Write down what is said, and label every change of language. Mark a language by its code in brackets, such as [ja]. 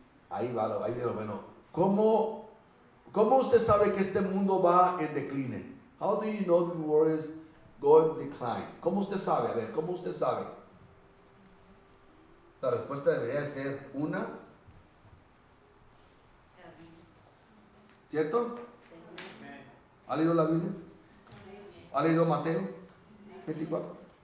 [es] Ahí va lo bueno. ¿Cómo usted sabe que este mundo va en decline? [en] How do you know the world is going decline? [es] ¿Cómo usted sabe? A ver, ¿cómo usted sabe? La respuesta debería ser una. ¿Cierto? ¿Ha leído la Biblia? ¿Ha leído Mateo 24?